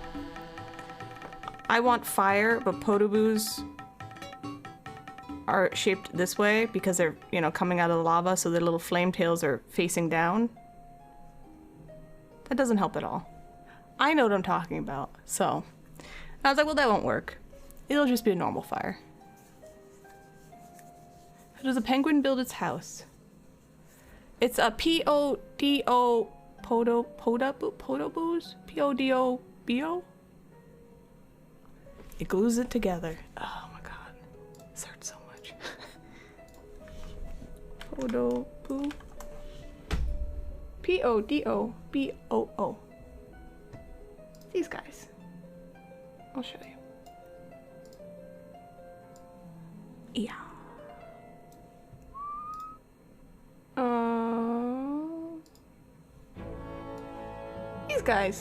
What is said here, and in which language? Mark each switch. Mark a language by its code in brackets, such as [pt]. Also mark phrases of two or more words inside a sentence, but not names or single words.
[en] I want fire, but potoboos are shaped this way because they're, you know, coming out of the lava, so their little flame tails are facing down. That doesn't help at all. I know what I'm talking about, so. I was like, well, that won't work. It'll just be a normal fire. How does a penguin build its house? It's a P-O-D-O potoboos? P-O-D-O-B-O? It glues it together. Oh my god. This hurts so much. Potoboo. P-O-D-O-B-O-O. These guys. I'll show you. Yeah. These guys.